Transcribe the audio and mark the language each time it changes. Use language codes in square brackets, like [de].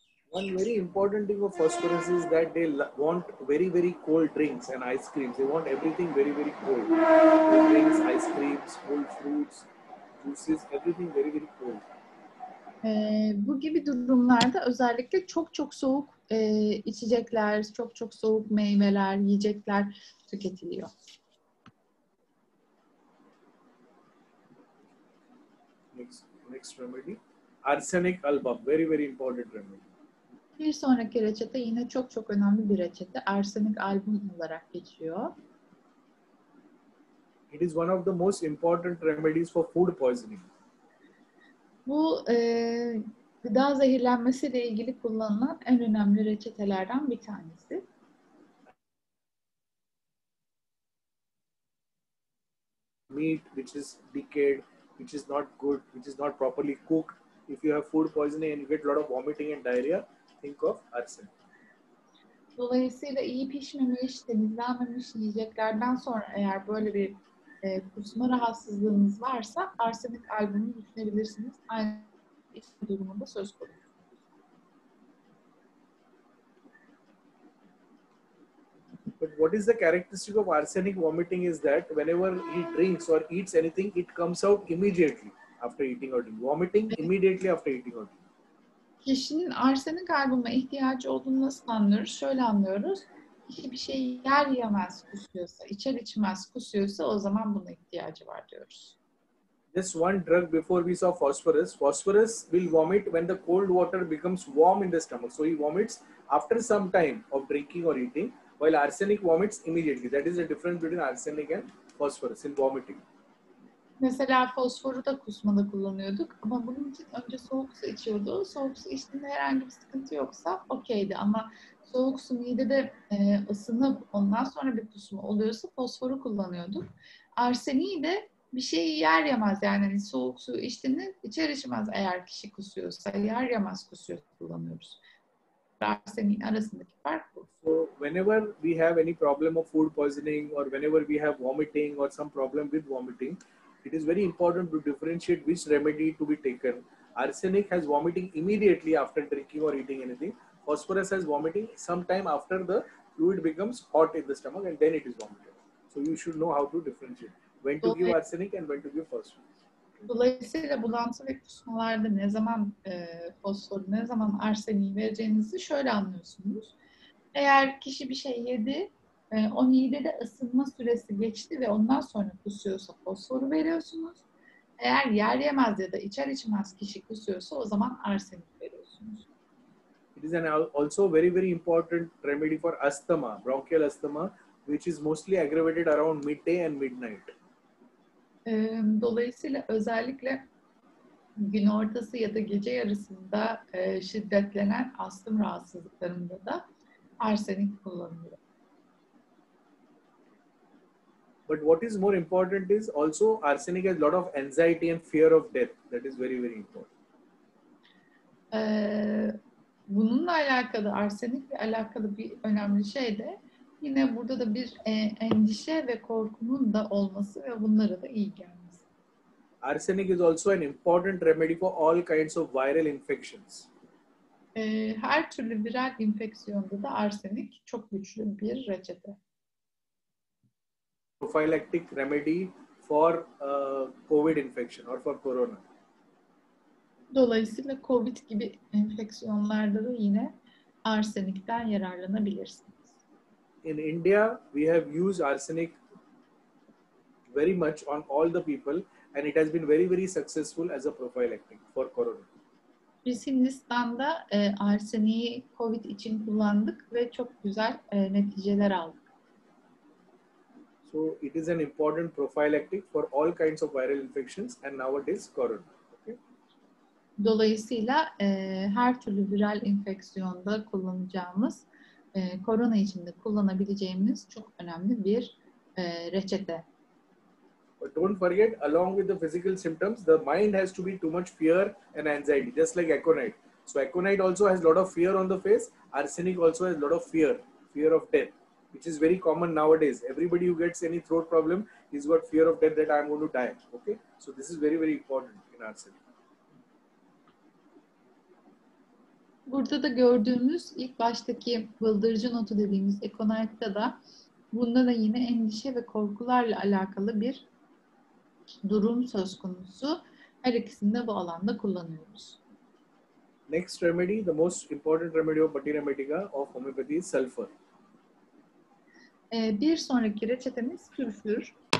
[en] One very important thing of phosphorus is that they want very, very cold drinks and ice creams. They want everything very, very cold. Cold drinks, ice creams, cold fruits, juices, everything very, very cold. [tr] Bu gibi durumlarda özellikle çok soğuk içecekler, çok soğuk meyveler, yiyecekler tüketiliyor. [en] Next remedy, arsenic album, very, very important remedy. [tr] Bir sonraki reçete yine çok önemli bir reçete. Arsenik album olarak geçiyor. [en] It is one of the most important remedies for food poisoning. [tr] Bu gıda zehirlenmesiyle ilgili kullanılan en önemli reçetelerden bir tanesi. [en] Meat which is decayed, which is not good, which is not properly cooked. If you have food poisoning and you get a lot of vomiting and diarrhea, think of arsenic. [tr] Dolayısıyla iyi pişmemiş, temizlenmemiş yiyeceklerden sonra eğer böyle bir kusma rahatsızlığınız varsa arsenik albümünü düşünebilirsiniz. Aynı durumunda söz konusu. [en] But what is the characteristic of arsenic vomiting is that whenever he drinks or eats anything, it comes out immediately after eating or drinking. Vomiting immediately after eating or drinking. [tr] Kişinin arsenik albüme ihtiyacı olduğunu nasıl anlıyoruz? Şöyle anlıyoruz. Kişi bir şey yer yemez kusuyorsa, içer içmez kusuyorsa o zaman buna ihtiyacı var diyoruz. [en] Just one drug before we saw phosphorus. Phosphorus will vomit when the cold water becomes warm in the stomach. So he vomits after some time of drinking or eating, while arsenic vomits immediately. That is the difference between arsenic and phosphorus in vomiting. [tr] Mesela fosforu da kusmada kullanıyorduk ama bunun için önce soğuk su içiyordu. Soğuk su içtiğinde herhangi bir sıkıntı yoksa okeydi ama soğuk su midede ısınıp ondan sonra bir kusma oluyorsa fosforu kullanıyorduk. Arseniği de bir şeyi yer yemez yani hani soğuk su içtiğinde içer içmez eğer kişi kusuyorsa yer yemez kusuyorsa kullanıyoruz. Arseniğin arasındaki fark bu. [en] So whenever we have any problem of food poisoning or whenever we have vomiting or some problem with vomiting, it is very important to differentiate which remedy to be taken. Arsenic has vomiting immediately after drinking or eating anything. Phosphorus has vomiting sometime after the fluid becomes hot in the stomach and then it is vomited. So you should know how to differentiate when to give arsenic and when to give phosphorus. [tr] Dolayısıyla bulantı ve kusmalarda ne zaman fosforu, ne zaman arseniği vereceğinizi şöyle anlıyorsunuz. Eğer kişi bir şey yedi, o midede ısınma süresi geçti ve ondan sonra kusuyorsa fosforu veriyorsunuz. Eğer yer yemez ya da içer içmez kişi kusuyorsa o zaman arsenik veriyorsunuz. [en] It is also very important remedy for asthma, bronchial asthma, which is mostly aggravated around midday and midnight. [tr] Dolayısıyla özellikle gün ortası ya da gece yarısında şiddetlenen astım rahatsızlıklarında da arsenik kullanılıyor. [en] But what is more important is also arsenic has a lot of anxiety and fear of death. That is very important. [tr] Bununla alakalı, arsenikle alakalı bir önemli şey de yine burada da bir endişe ve korkunun da olması ve bunlara da iyi gelmesi. [en] Arsenic is also an important remedy for all kinds of viral infections. [tr] Her türlü viral enfeksiyonda da arsenik çok güçlü bir reçete. [en] Prophylactic remedy for COVID infection or for corona. [tr] Dolayısıyla COVID gibi enfeksiyonlarda da yine arsenikten yararlanabilirsiniz. [en] In India, we have used arsenic very much on all the people and it has been very successful as a prophylactic for corona. [tr] Biz Hindistan'da arseniği COVID için kullandık ve çok güzel neticeler aldık. [en] So it is an important prophylactic for all kinds of viral infections and nowadays corona. Okay? [tr] Dolayısıyla her türlü viral enfeksiyonda kullanacağımız, korona için de kullanabileceğimiz çok önemli bir reçete. [en] But don't forget, along with the physical symptoms, the mind has to be too much fear and anxiety, just like aconite. So aconite also has a lot of fear on the face. Arsenic also has a lot of fear of death, which is very common nowadays. Everybody who gets any throat problem, he's got fear of death that I'm going to die. Okay, so this is very important in arsenic. [tr] Burada da gördüğümüz ilk baştaki bıldırcın otu dediğimiz aconite'da da bunda da yine endişe ve korkularla alakalı bir durum söz konusu. Her ikisini de bu alanda kullanıyoruz. [en] Next remedy, the most important remedy of Bhattina Medica of homeopathy is sulfur. [tr] Bir sonraki reçetemiz sülfür.